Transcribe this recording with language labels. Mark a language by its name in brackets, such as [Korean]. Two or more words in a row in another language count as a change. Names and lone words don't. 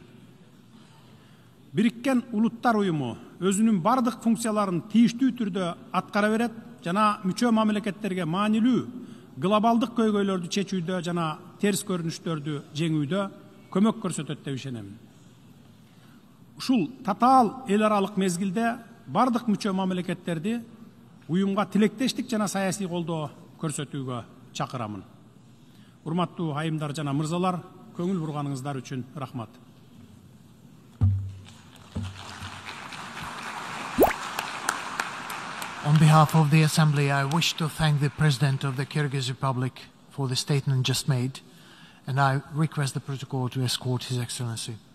[Kyrgyz] Бириккен Улуттар уюму өзүнүн бардык функцияларын тийиштүү түрдө аткара берет жана мүчө мамлекеттерге маанилүү глобалдык көйгөйлөрдү чечүүдө жана терс көрүнүштөрдү жеңүүдө көмөк көрсөтөт деп ишенем. Ушул татаал эл аралык мезгилде бардык мүчө мамлекеттерди уюмга тилектештик жана саясий колдоо көрсөтүүгө чакырамын. Урматтуу айымдар жана мырзалар, көңүл бурганыңыздар үчүн рахмат. [English] On behalf of the Assembly, I wish to thank the President of the Kyrgyz Republic for the statement just made, and I request the protocol to escort His Excellency.